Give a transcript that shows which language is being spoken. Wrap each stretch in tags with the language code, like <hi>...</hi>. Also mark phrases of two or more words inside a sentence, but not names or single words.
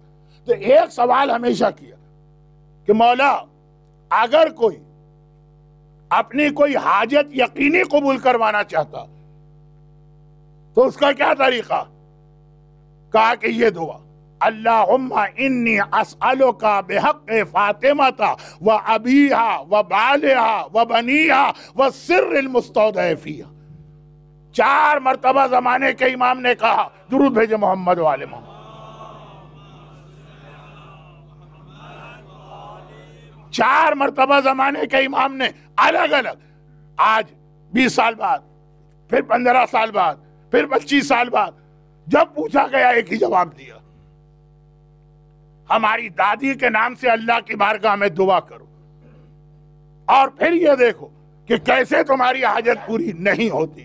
<ur>تو ایک سوال ہمیشہ کیا کہ مولا اگر کوئی اپنی کوئی حاجت یقینی قبول کروانا چاہتا تو اس کا کیا طریقہ؟ کہا کہ یہ دعا،</ur> <ar>اللہم انی اسألک بحق فاطمہ و ابیہا و بالہا و بنیہا و سر المستودع فیہا.</ar> <ur>4 مرتبہ زمانے کے امام نے کہا. درود بھیجے محمد و آل محمد. 4 مرتبہ زمانے کے امام نے الگ الگ، آج 20 سال بعد، پھر 15 سال بعد، پھر 25 سال بعد، جب پوچھا گیا ایک ہی جواب دیا، ہماری دادی کے نام سے اللہ کی بارگاہ میں دعا کرو، اور پھر یہ دیکھو کہ کیسے تمہاری حاجت پوری نہیں ہوتی.</ur>